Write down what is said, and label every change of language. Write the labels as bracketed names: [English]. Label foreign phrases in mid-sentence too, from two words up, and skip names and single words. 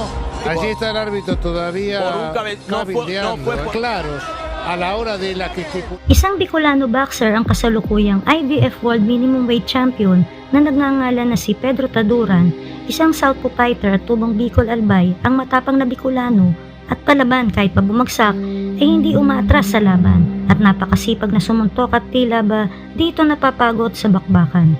[Spanish] Allí está el árbitro todavía cabildeando, claros a la hora de la que se... [Filipino] Isang Bicolano boxer ang kasalukuyang [English] IBF World Minimum Weight Champion [Filipino] na nagngangalan na si Pedro Taduran, isang [English] southpaw fighter [Filipino] at tubong Bicol Albay, ang matapang na Bicolano at palaban kahit pa bumagsak ay hindi umaatras sa laban at napakasipag na sumuntok at tila ba dito napapagod sa bakbakan.